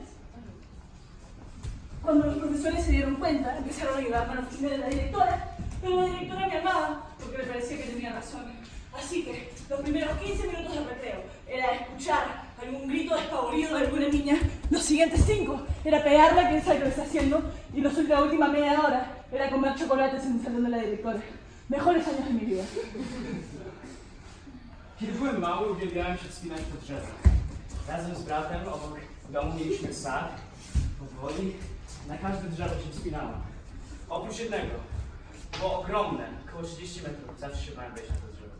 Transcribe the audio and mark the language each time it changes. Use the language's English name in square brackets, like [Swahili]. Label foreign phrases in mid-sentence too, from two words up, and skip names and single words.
[Spanish] Cuando los profesores se dieron cuenta, empezaron a ayudarme a la oficina de la directora, pero la directora me amaba porque le parecía que tenía razón. Así que los primeros 15 minutos de recreo era escuchar algún grito despavorido de alguna niña. Los siguientes 5 era pegarle a quien sabe que lo está haciendo. Y la última media hora era comer chocolates en el salón de la directora. Mejores años de mi vida. [Polish] Kiedy byłem mały, uwielbiałem się wspinać po drzewach. Razem z bratem obok domu mieliśmy sad. Powoli na każde drzewo się wspinałem. Oprócz jednego. Było ogromne, około 30 metrów. Zawsze się bałem wejść na to drzewo.